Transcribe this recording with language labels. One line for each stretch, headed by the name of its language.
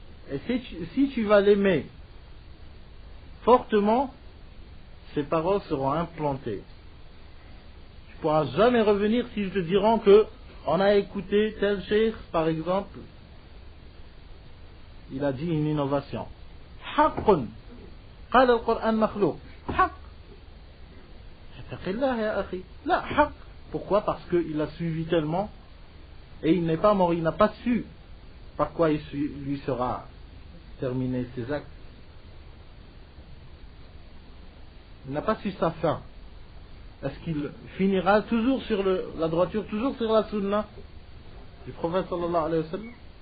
French: Et si tu vas l'aimer fortement, ces paroles seront implantées. Tu ne pourras jamais revenir s'ils te diront que on a écouté tel cheikh, par exemple, il a dit une innovation.
Arabic: حق قال القرآن مخلوق حق اتق الله يا أخي لا حق.
French: Pourquoi? Parce qu'il a suivi tellement et il n'est pas mort, il n'a pas su par quoi il lui sera terminé ses actes. Il n'a pas su sa fin. Est-ce qu'il finira toujours sur la droiture, toujours sur la sunna du prophète sallallahu alayhi wa sallam?